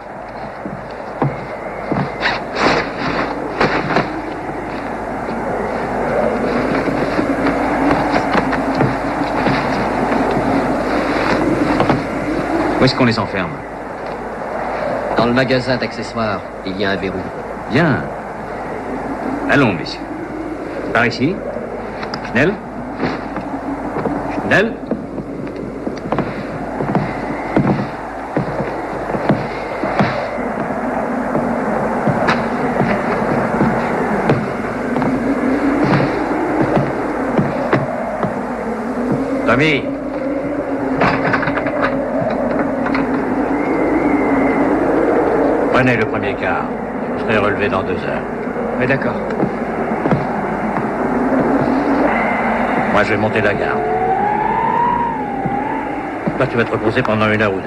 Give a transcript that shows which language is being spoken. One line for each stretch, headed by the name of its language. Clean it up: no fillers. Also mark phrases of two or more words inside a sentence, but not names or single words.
French: Où est-ce qu'on les enferme? Dans le magasin d'accessoires, il y a un verrou. Bien. Allons, messieurs. Par ici.
German: Schnell. Schnell.
French: Tommy. Prenez le premier quart. Vous serez relevé dans 2 heures. Mais d'accord. Moi, je vais monter la garde. Toi, tu vas te reposer pendant 1 heure ou 2.